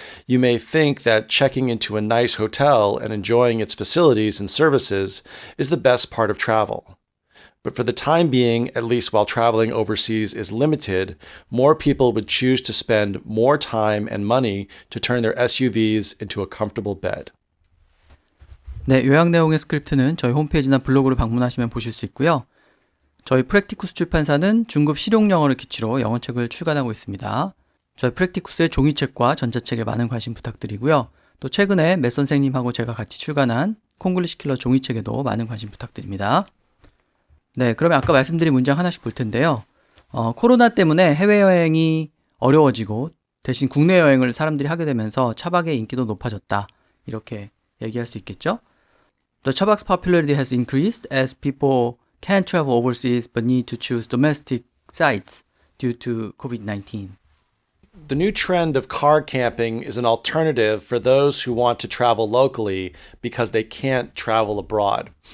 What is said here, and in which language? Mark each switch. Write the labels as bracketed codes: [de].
[en] You may think that checking into a nice hotel and enjoying its facilities and services is the best part of travel. But for the time being, at least while traveling overseas is limited, more people would choose to spend more time and money to turn their SUVs into a comfortable bed. [ko] 네, 요약 내용의 스크립트는 저희 홈페이지나 블로그를 방문하시면 보실 수 있고요. 저희 프랙티쿠스 출판사는 중급 실용 영어를 기치로 영어책을 출간하고 있습니다. 저희 프랙티쿠스의 종이책과 전자책에 많은 관심 부탁드리고요. 또 최근에 맷 선생님하고 제가 같이 출간한 콩글리시 킬러 종이책에도 많은 관심 부탁드립니다. 네, 그러면 아까 말씀드린 문장 하나씩 볼 텐데요. 코로나 때문에 해외여행이 어려워지고 대신 국내 여행을 사람들이 하게 되면서 차박의 인기도 높아졌다. 이렇게 얘기할 수 있겠죠? [en] The Chabak's popularity has increased as people can't travel overseas but need to choose domestic sites due to COVID-19. The new trend of car camping is an alternative for those who want to travel locally because they can't travel abroad.